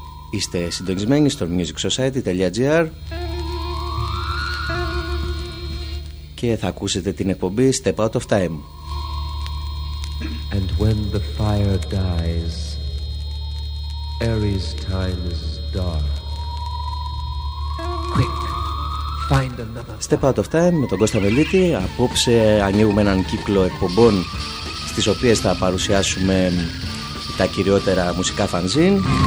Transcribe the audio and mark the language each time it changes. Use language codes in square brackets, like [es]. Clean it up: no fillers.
[el] Είστε συντονισμένοι στο musicsociety.gr και θα ακούσετε την εκπομπή Step Out of Time. [en] And when the fire dies, Ares' time is dark. Quick, find another. [el] Step Out of Time με τον Κώστα Βελίτη. Απόψε ανοίγουμε έναν κύκλο εκπομπών στις οποίες θα παρουσιάσουμε τα κυριότερα μουσικά φανζίν.